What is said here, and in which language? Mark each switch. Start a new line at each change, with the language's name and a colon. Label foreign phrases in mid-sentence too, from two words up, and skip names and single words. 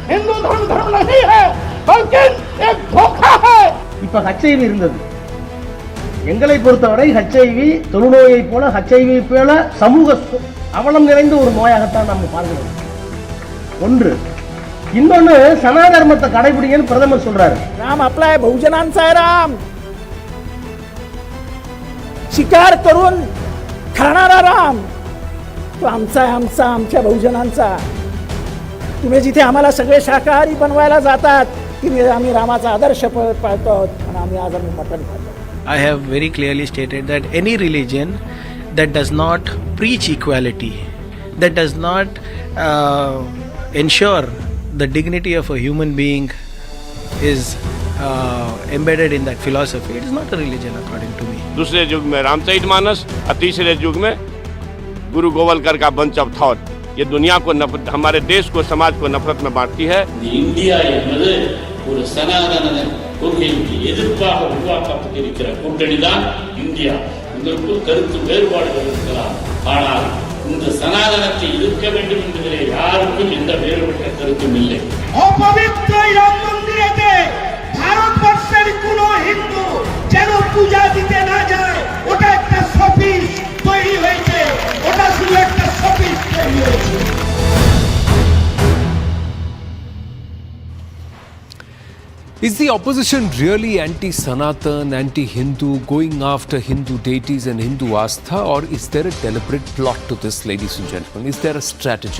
Tamil: இப்ப HIV இருந்தது. எங்களை பொறுத்தவரை HIV தொழுநோயை போல HIV போல சமூக அவலம் நிறைந்த ஒரு நோயாகத்தான் நம்ம பார்க்கிறோம். ஒன்று. இன்னொன்னு சனாதர்மத்தை கடைபிடிங்கன்னு பிரதமர் சொல்றாரு.
Marathi: राम आपला बहुजनांचा आहे, राम शिकार करून खाणारा राम तो आमचा आमच्या बहुजनांचा. तुम्ही जिथे आम्हाला सगळे शाकाहारी बनवायला जातात तिथे आम्ही रामाचा आदर्श पाळतो आणि आम्ही आज मटण खातो.
English: I have very clearly stated that any religion that does not preach equality, that does not ensure the dignity of a human being is embedded in that philosophy, it is not a religion according to me.
Hindi: दूसरे युग में रामचरितमानस और तीसरे युग में गुरु गोवलकर का बंच ऑफ थॉट, ये दुनिया को नफरत, हमारे देश को, समाज को नफरत में बांटती है.
Tamil: இந்தியா என்பது ஒரு சனாதன கொள்கைக்கு எதிர்ப்பாக உருவாக்கப்பட்டிருக்கிற கூட்டணி தான் இந்தியா. இதற்குள் கருத்து வேறுபாடுகள் இருக்கலாம், ஆனால் இந்த சனாதனத்தை எதிர்க்க வேண்டும் என்பதிலே யாருக்கும் எந்த வேறுபட்ட கருத்தும் இல்லை.
Bangla: অপবিত্র রাম মন্দিরেতে ভারতবর্ষের কোন হিন্দু যেন পূজা দিতে না যায়, ওটা একটা সফিস তৈরি হয়েছে, ওটা শুধু একটা সফিস তৈরি হয়েছে.
English: Is the opposition really anti-Sanatan, anti-Hindu, going after Hindu deities and Hindu Astha, or is there a deliberate plot to this, ladies and gentlemen? Is there a strategy?